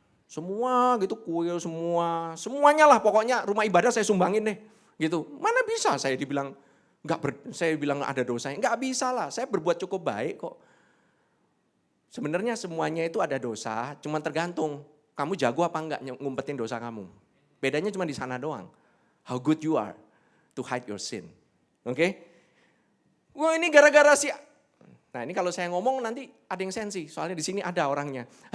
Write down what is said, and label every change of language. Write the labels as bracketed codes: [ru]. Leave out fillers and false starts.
[id] Semua gitu, kuil semua. Semuanya lah pokoknya rumah ibadah saya sumbangin deh. Gitu. Mana bisa saya dibilang saya bilang ada dosanya. Enggak bisa lah, saya berbuat cukup baik kok. Sebenarnya semuanya itu ada dosa, cuma tergantung kamu jago apa enggak ngumpetin dosa kamu. Bedanya cuma di sana doang. [en] How good you are to hide your sin. [id] Oke? Wah ini gara-gara si... Nah ini kalau saya ngomong nanti ada yang sensi, soalnya di sini ada orangnya.